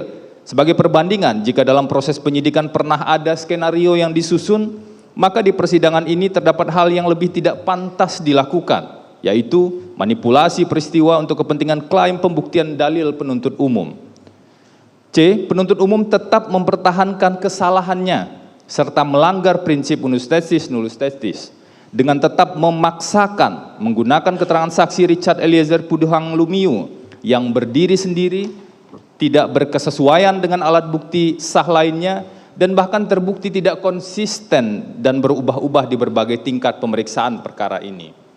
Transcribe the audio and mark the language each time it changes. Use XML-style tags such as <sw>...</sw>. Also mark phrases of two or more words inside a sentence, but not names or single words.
<id>Sebagai perbandingan, jika dalam proses penyidikan pernah ada skenario yang disusun, maka di persidangan ini terdapat hal yang lebih tidak pantas dilakukan, yaitu manipulasi peristiwa untuk kepentingan klaim pembuktian dalil penuntut umum. C. Penuntut umum tetap mempertahankan kesalahannya serta melanggar prinsip</id> <la>unus testis nullus testis</la> <id>dengan tetap memaksakan menggunakan keterangan saksi Richard Eliezer Puduhang Lumiu yang berdiri sendiri, tidak berkesesuaian dengan alat bukti sah lainnya, dan bahkan terbukti tidak konsisten dan berubah-ubah di berbagai tingkat pemeriksaan perkara ini.</id>